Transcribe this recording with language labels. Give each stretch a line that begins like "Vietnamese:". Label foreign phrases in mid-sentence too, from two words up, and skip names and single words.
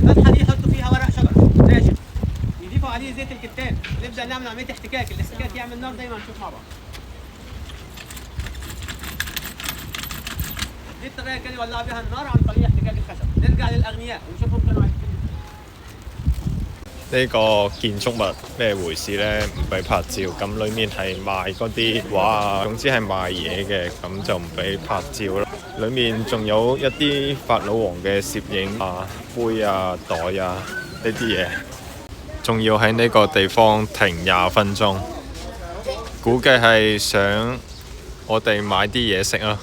Arabic: الفتحه دي يحطوا فيها ورق شجر ناشف، يضيفوا عليه زيت الكتان، نبدا نعمل عمليه احتكاك. الاحتكاك يعمل نار زي ما هنشوف مع بعض. دي الطريقه اللي كانوا يولعوا بيها النار عن طريق احتكاك الخشب. نرجع للاغنياء ونشوفهم كانوا عايزين.
Cantonese: 呢個建築物咩回事呢？唔俾拍照，咁裡面係賣嗰啲畫啊，總之係賣嘢嘅，咁就唔俾拍照啦。裡面仲有一啲法老王嘅攝影啊、杯啊、袋啊呢啲嘢，仲要喺呢個地方停20分鐘，估計係想我哋買啲嘢食啦。